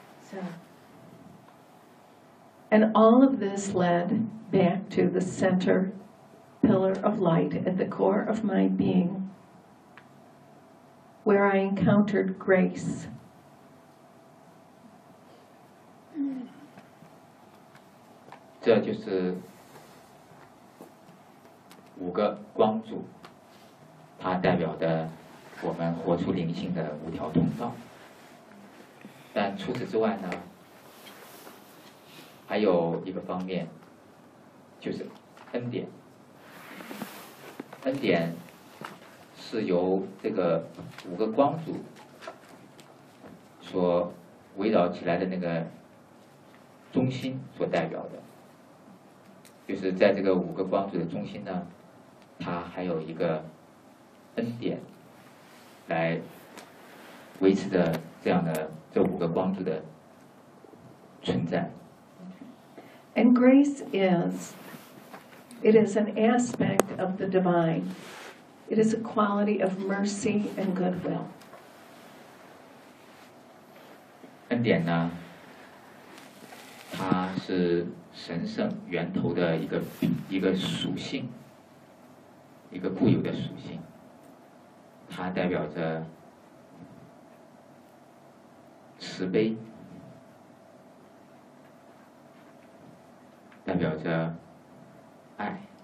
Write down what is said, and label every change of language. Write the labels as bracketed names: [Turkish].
[English] So, and all of this led back to the center pillar of light at the core of my being, where I encountered grace. [Chinese] 这就是五个光柱，它代表的我们活出灵性的五条通道。但除此之外呢，还有一个方面，就是恩典。恩典是由这个五个光柱所围绕起来的那个中心所代表的。就是在这个五个光柱的中心呢，它还有一个恩典来维持着这样的这五个光柱的存在。 [English] And grace is an aspect of the divine. It is a quality of mercy and goodwill. [Chinese] 恩典呢，它是神圣源头的一个属性，一个固有的属性，它代表着慈悲，代表着爱。